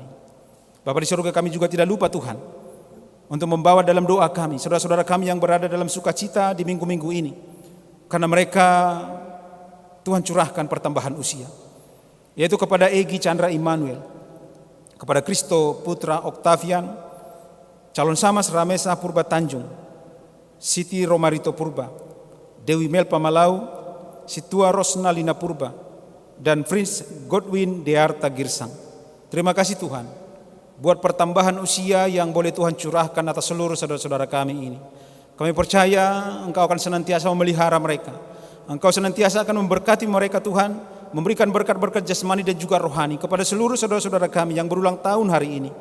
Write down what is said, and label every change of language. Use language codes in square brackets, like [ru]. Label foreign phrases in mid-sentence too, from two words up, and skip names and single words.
[id] Bapa di surga, kami juga tidak lupa Tuhan untuk membawa dalam doa kami saudara-saudara kami yang berada dalam sukacita di minggu-minggu ini, karena mereka Tuhan curahkan pertambahan usia, yaitu kepada Egi Chandra Immanuel, kepada Kristo Putra Octavian, calon Samas Ramesa Purba Tanjung, Siti Romarito Purba, Dewi Melpa Malau, Situa Rosna Lina Purba, dan Prince Godwin Dearta Girsang. Terima kasih Tuhan buat pertambahan usia yang boleh Tuhan curahkan atas seluruh saudara-saudara kami ini. Kami percaya Engkau akan senantiasa memelihara mereka. Engkau senantiasa akan memberkati mereka Tuhan, memberikan berkat-berkat jasmani dan juga rohani kepada seluruh saudara-saudara kami yang berulang tahun hari ini.